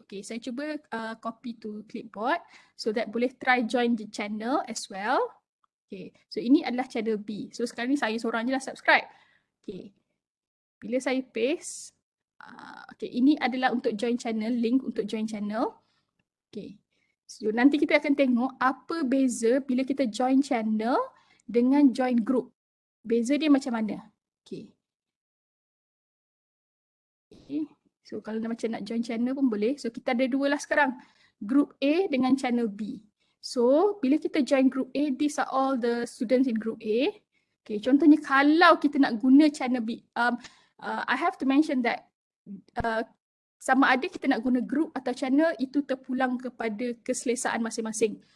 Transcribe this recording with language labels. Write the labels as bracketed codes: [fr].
[en] Okay, [ms] saya cuba [en] copy to clipboard so that [ms] boleh [en] try join the channel as well. [ms] Okay, so ini adalah channel B. So sekarang ni saya seorang je lah subscribe. Okay, bila saya paste, okay, ini adalah untuk join channel, link untuk join channel. Okay, so nanti kita akan tengok apa beza bila kita join channel dengan join group. Beza dia macam mana? Okay. Okay. So kalau macam nak join channel pun boleh. So kita ada 2 lah sekarang. Group A dengan channel B. [en] So [ms] bila kita [en] join group A, these are all the students in group A. Okay, [ms] contohnya kalau kita nak guna [en] channel B, I have to mention that [ms] sama ada kita nak guna group atau channel, itu terpulang kepada keselesaan masing-masing.